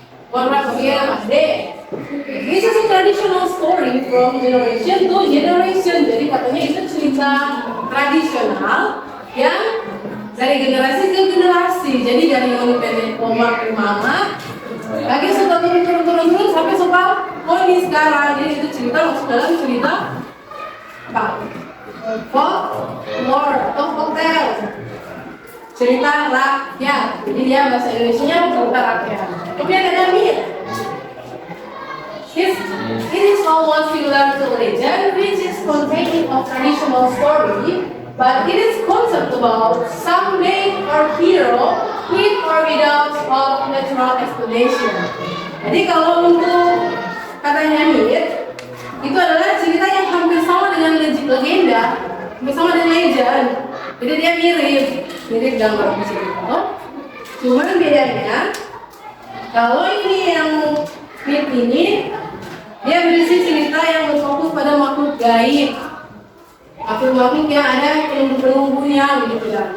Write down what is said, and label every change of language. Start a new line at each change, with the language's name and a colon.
Indonesian: Orang dia
English: this is a traditional story from generation to generation.
Indonesian: Jadi katanya itu cerita tradisional yang dari generasi ke generasi. Jadi dari nenek oma ke mama, lagi sudah turun sampai ini sekarang. Jadi itu cerita masuk dalam cerita apa? Folklore atau folktale. Cerita rakyat. Jadi dia bahasa Indonesianya cerita rakyat. Kemudian ada myth.
English: It is almost similar to legend, which is containing of traditional story, but it is concept about some maid or hero with or without of natural explanation.
Indonesian: Jadi kalau untuk katanya myth, itu adalah cerita yang hampir sama dengan legenda, hampir sama dengan legend. Jadi dia mirip dalam cerita. Cuman bedanya, kalau ini yang myth ini dia berisi cerita yang berfokus pada makhluk gaib, makhluk yang ada penunggunya gitu ya.